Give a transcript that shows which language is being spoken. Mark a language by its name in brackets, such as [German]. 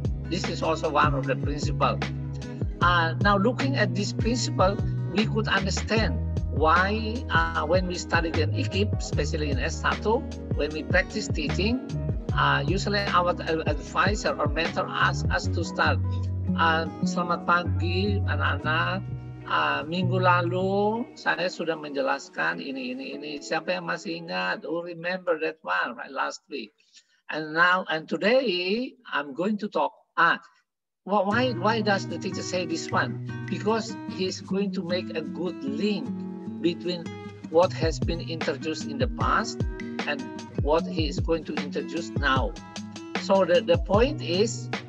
[English] This is also one of the principles. Now, looking at this principle, we could understand why when we studied in IKIP, especially in S1, when we practice teaching, usually our advisor or mentor asks us to start. [Indonesian] Selamat pagi anak-anak, minggu lalu saya sudah menjelaskan ini. Siapa yang masih ingat? [English] Oh, remember that one, right? Last week. And today I'm going to talk. Why does the teacher say this one? Because he's going to make a good link between what has been introduced in the past and what he is going to introduce now. So the point is,